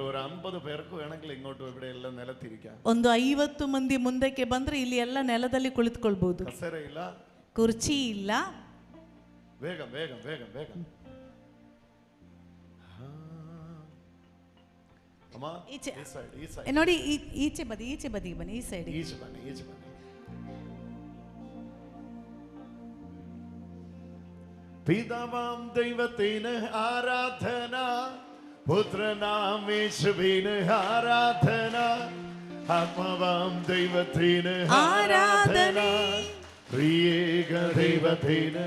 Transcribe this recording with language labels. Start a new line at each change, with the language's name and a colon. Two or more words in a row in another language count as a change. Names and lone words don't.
Kannada: ಒಂದು 50 ಮಂದಿ ಮುಂದಕ್ಕೆ ಬಂದ್ರೆ ಇಲ್ಲಿ ಎಲ್ಲ ನೆಲದಲ್ಲಿ ಕುಳಿತುಕೊಳ್ಬಹುದು. ಕುರ್ಚಿ ಇಲ್ಲ.
Malayalam: വേഗം വേഗം വേഗം വേഗം.
Kannada: ನೋಡಿ, ಈಚೆ ಬದಿ, ಈಚೆ ಬದಿಗೆ ಬನ್ನಿ, ಈ ಸೈಡ್.
Malayalam: പിതാവാം ദൈവത്തിന് ആരാധന, പുത്രനാം യേശുവിന് ആരാധന, ആത്മാവാം ദൈവത്തിന് ആരാധന, ത്രിയേക ദൈവത്തിന്